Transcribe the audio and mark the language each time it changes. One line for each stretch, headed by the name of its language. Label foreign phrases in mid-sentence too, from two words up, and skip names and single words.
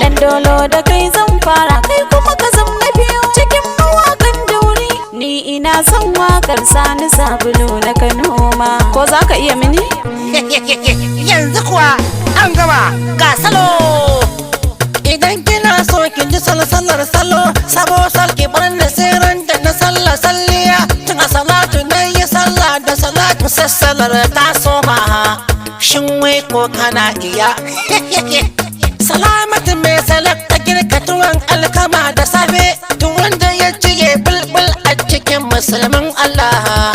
Hausa: Dan dolo da kai zan fara, kai kuma ka zam na biyu. Cikin mawakan dauri, ni ina son wakar Sani Sabulu na Kano ma. Ko za ka iya mini? Yanzu kuwa an gama ga salo. Idan kina so ki ji salsalar salo, sabo sal ki bar ni sai ran da na salla salliya. Tun a salatu na yi sallah da salatu sassalar ta soma. Shin wai ko kana iya? Salamatu mai salak ta girka tuwon alkama da safe. Tun wanda ya ci ya bulbul a cikin musulmin Allah.